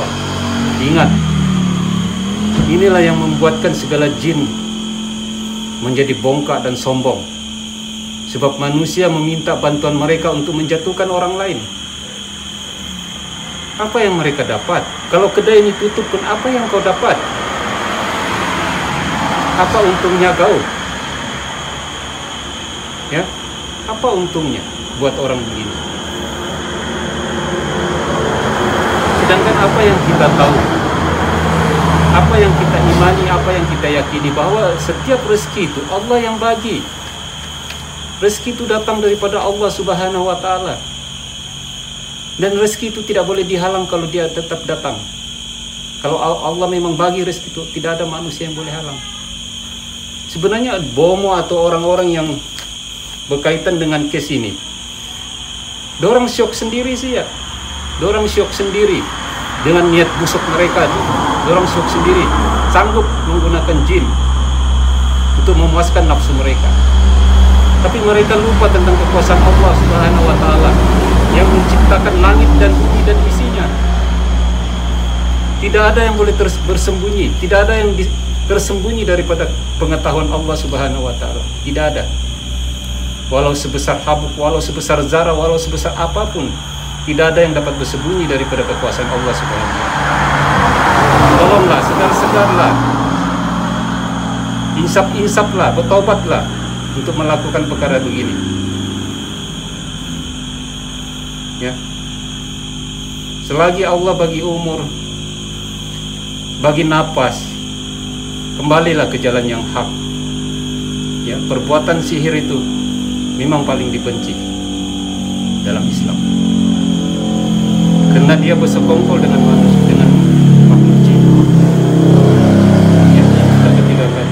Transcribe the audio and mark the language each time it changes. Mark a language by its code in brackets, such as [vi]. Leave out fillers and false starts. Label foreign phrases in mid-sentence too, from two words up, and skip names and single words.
[ms] Ingat, inilah yang membuatkan segala jin menjadi bongkak dan sombong. Sebab manusia meminta bantuan mereka untuk menjatuhkan orang lain. Apa yang mereka dapat? Kalau kedai ini tutup pun apa yang kau dapat? Apa untungnya kau? Ya, apa untungnya buat orang begini? Sedangkan apa yang kita tahu, apa yang kita imani, apa yang kita yakini, bahwa setiap rezeki itu Allah yang bagi. Rezeki itu datang daripada Allah [ar] سبحانه وتعالى. [ms] Dan rezeki itu tidak boleh dihalang kalau dia tetap datang. Kalau Allah memang bagi rezeki itu, tidak ada manusia yang boleh halang. Sebenarnya bomo atau orang-orang yang berkaitan dengan kes ini, dorang syok sendiri sih ya. Dorang syok sendiri dengan niat busuk mereka itu. Dorang syok sendiri, sanggup menggunakan jin untuk memuaskan nafsu mereka. Tapi mereka lupa tentang kekuasaan Allah [ar] سبحانه وتعالى [ms] yang menciptakan langit dan bumi dan isinya. Tidak ada yang boleh bersembunyi, tidak ada yang tersembunyi daripada pengetahuan Allah [ar] سبحانه وتعالى. [ms] Tidak ada. Walau sebesar habuk, walau sebesar zarah, walau sebesar apapun, tidak ada yang dapat bersembunyi daripada kekuasaan Allah [ar] سبحانه وتعالى. [ms] Tolonglah, sedar-sedarlah, insaf-insaflah, bertobatlah untuk melakukan perkara begini. Ya. Selagi Allah bagi umur, bagi napas, kembalilah ke jalan yang hak. Ya, perbuatan sihir itu memang paling dibenci dalam Islam. Karena dia bersekongkol dengan manusia, dengan makhluk jin. Ya, sudah ketiga kali.